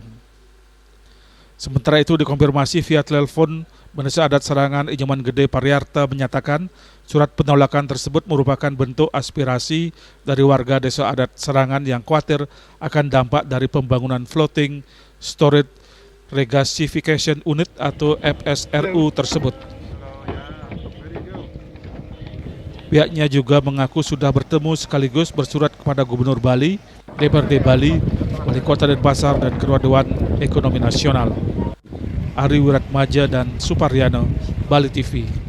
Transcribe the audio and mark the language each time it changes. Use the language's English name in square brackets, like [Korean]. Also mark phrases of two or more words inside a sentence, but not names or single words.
[Indonesian] Sementara itu dikonfirmasi via telepon, Bendesa Adat Serangan Inyoman Gede Pariarta menyatakan surat penolakan tersebut merupakan bentuk aspirasi dari warga Desa Adat Serangan yang khawatir akan dampak dari pembangunan [English] Floating Storage Regasification Unit [Indonesian] atau FSRU tersebut. Pihaknya juga mengaku sudah bertemu sekaligus bersurat kepada Gubernur Bali, DPRD Bali, Wali Kota Denpasar, dan Ketua Dewan Ekonomi Nasional. Ari Wiratmaja dan Suparyano, Bali TV.